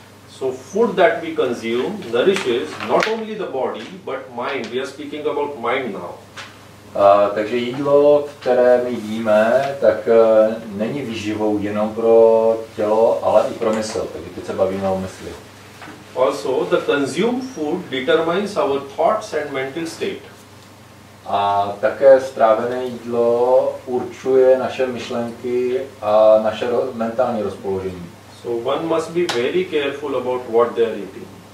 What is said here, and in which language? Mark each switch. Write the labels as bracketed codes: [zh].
[en] So food that we consume nourishes not only the body but mind. We are speaking about mind now. [cs] Takže jídlo, které my jíme, tak není výživou jenom pro tělo, ale i pro mysl. Takže teď se bavíme o mysli. [en] Also, the consumed food determines our thoughts and mental state. [cs] A také strávené jídlo určuje naše myšlenky a naše mentální rozpoložení. [en] So one must be very careful about what they are eating.